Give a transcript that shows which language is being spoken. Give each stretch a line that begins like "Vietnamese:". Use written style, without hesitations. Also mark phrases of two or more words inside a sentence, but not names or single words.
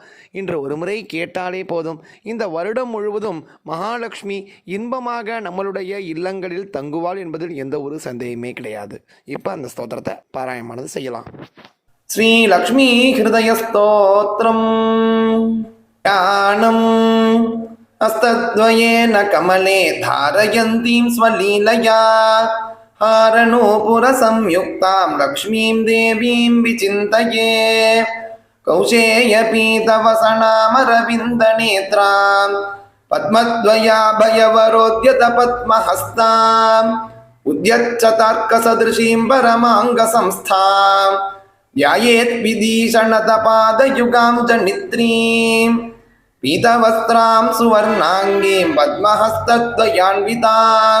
Tamil: இன்று ஒரு முறை கேட்டாலே போதும், இந்த வருடம் முழுவதும் மகாலட்சுமி இன்பமாக நம்மளுடைய இல்லங்களில் தங்குவாள் என்பதில் எந்த ஒரு சந்தேகமே கிடையாது. இப்போ அந்த ஸ்தோத்திரத்தை பாராயணமானது செய்யலாம். ஸ்ரீ லக்ஷ்மி ஹிருதய ஸ்தோத்திரம்.
Sanskrit: ज्ञानं हस्तद्वयेन कमले धारयन्तीं स्वलीलया हारणोपुर संयुक्तां लक्ष्मीं देवीं विचिन्तये कौशेयपीतवसनामरविन्दनेत्रां पद्मद्वयाभयवरोद्यत पद्महस्तां उद्यच्चतार्कसदृशीं परमाङ्गसंस्थां ध्यायेत् विदीषणतपादयुगां जनित्रीं पीतवस्त्रां सुवर्णाङ्गीं पद्महस्तद्वयान्वितां